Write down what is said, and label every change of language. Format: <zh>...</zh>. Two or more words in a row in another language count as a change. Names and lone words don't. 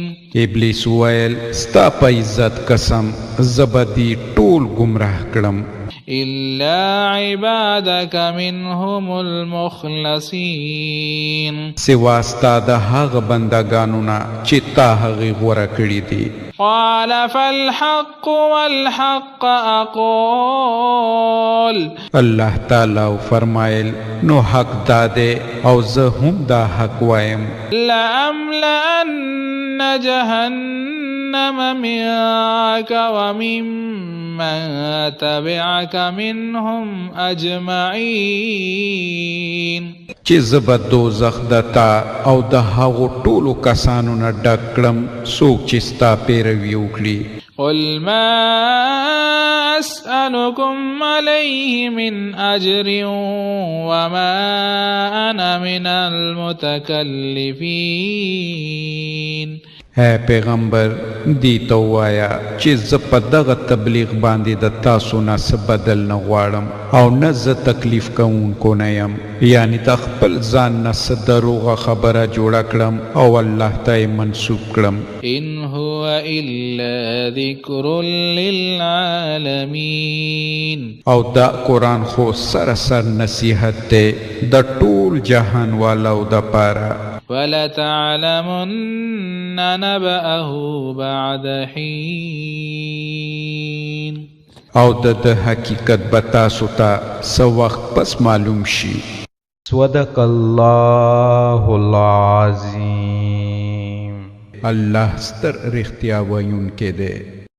<ps>ابلیس ویل ستا په عزت قسم زه به دې ټول ګمراه کړم</ps> <ar>إلا عبادك منهم المخلصين.</ar> <ps>سوا ستا د هغه بندګانو نه چې تا هغې غوره کړي دي.</ps> <ar>قال فالحق والحق أقول.</ar> <ps>الله تعالی فرمایل نو حق دا دی او زه هم دا حق وایم.</ps> <ar>لأملأن جهنم منك وممن تبعك منهم أجمعين.</ar> <ps>چې زه به دوزخ د تا او د هغو ټولو کسانو نه ډک کړم څوک چې ستا پیروي وکړي.</ps> <ar>قل ما أسألكم عليه من أجر وما أنا من المتكلفين.</ar> <ps>اے پیغمبر دی ته ووایه چې زه په دغه تبلیغ باندې د تاسو نه څه بدل نه غواړم او نه زه تکلیف کوونکو نه یم، یعنی د خپل ځان نه څه دروغه خبره جوړه کړم او الله ته یې منسوب کړم.</ps> <ar>إن هو إلا ذكر للعالمين.</ar> <ps>او دا قرآن خو سراسر نصیحت دی د ټول جهان والو د پاره.</ps> <ar>ولتعلمن نبأه بعد حين.</ar> <ps>او د حقیقت به تاسو ته څه وخت پس معلوم شي.</ps> <ar>صدق الله العظیم.</ar> <ps>الله ستر رښتیا ویونکی دی.</ps>